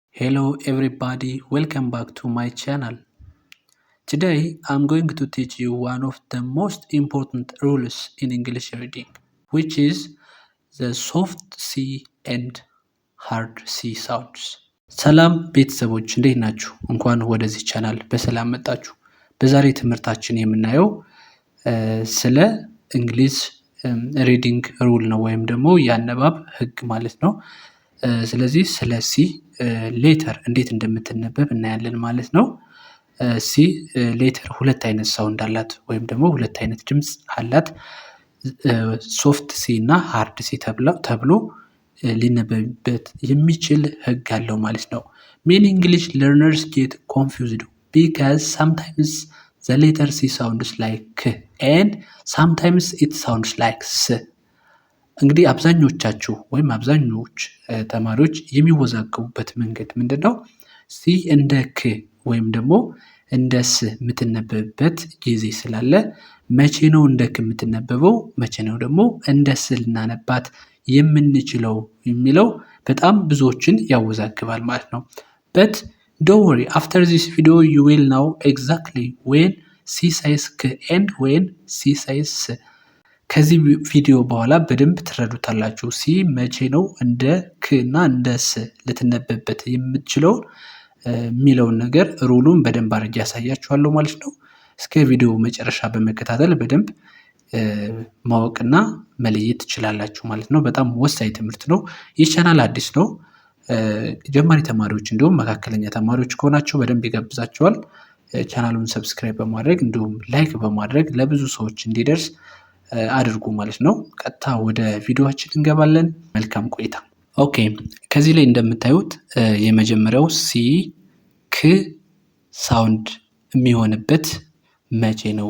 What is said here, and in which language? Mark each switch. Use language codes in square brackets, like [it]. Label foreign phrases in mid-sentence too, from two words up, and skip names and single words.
[en] Hello everybody, welcome back to my channel. Today I'm going to teach you one of the most important rules in English reading, which is the soft C and hard C sounds. [am] ሰላም ቤተሰቦች እንዴት ናችሁ? እንኳን ወደዚህ ቻናል በሰላም መጣችሁ። በዛሬ ትምህርታችን የምናየው ስለ እንግሊዝ [en] reading rule [am] ነው ወይም ደግሞ የአነባብ ህግ ማለት ነው። ስለዚህ ስለ [en] C letter [am] እንዴት እንደምትነበብ እናያለን ማለት ነው። [en] C letter [am] ሁለት አይነት ሳውንድ አላት ወይም ደግሞ ሁለት አይነት ድምፅ አላት። [en] soft C እና hard C [am] ተብሎ ሊነበብበት የሚችል ህግ አለው ማለት ነው። [en] Many English learners get confused because sometimes the letter C sounds like K and sometimes it sounds like S. [am] እንግዲህ አብዛኞቻችሁ ወይም አብዛኞች ተማሪዎች የሚወዛገቡበት መንገድ ምንድነው? ሲ እንደ ክ ወይም ደግሞ እንደ ስ የምትነበብበት ጊዜ ስላለ መቼ ነው እንደ ክ የምትነበበው መቼ ነው ደግሞ እንደ ስ ልናነባት የምንችለው የሚለው በጣም ብዙዎችን ያወዛግባል ማለት ነው። [en] But don't worry, after this video you will know exactly when C says K and when C says S. [am] ከዚህ ቪዲዮ በኋላ በደንብ ትረዱታላችሁ። ሲ መቼ ነው እንደ ክ እና እንደ ስ ልትነበብበት የምትችለው የሚለውን ነገር ሩሉን በደንብ አድርጌ ያሳያችኋለሁ ማለት ነው። እስከ ቪዲዮ መጨረሻ በመከታተል በደንብ ማወቅና መለየት ትችላላችሁ ማለት ነው። በጣም ወሳኝ ትምህርት ነው። ይህ ቻናል አዲስ ነው። ጀማሪ ተማሪዎች እንዲሁም መካከለኛ ተማሪዎች ከሆናችሁ በደንብ ይጋብዛችኋል። ቻናሉን ሰብስክራይብ በማድረግ እንዲሁም ላይክ በማድረግ ለብዙ ሰዎች እንዲደርስ አድርጉ ማለት ነው። ቀጥታ ወደ ቪዲዮአችን እንገባለን። መልካም ቆይታ። ኦኬ ከዚህ ላይ እንደምታዩት የመጀመሪያው ሲ [en] K sound [am] የሚሆንበት መቼ ነው?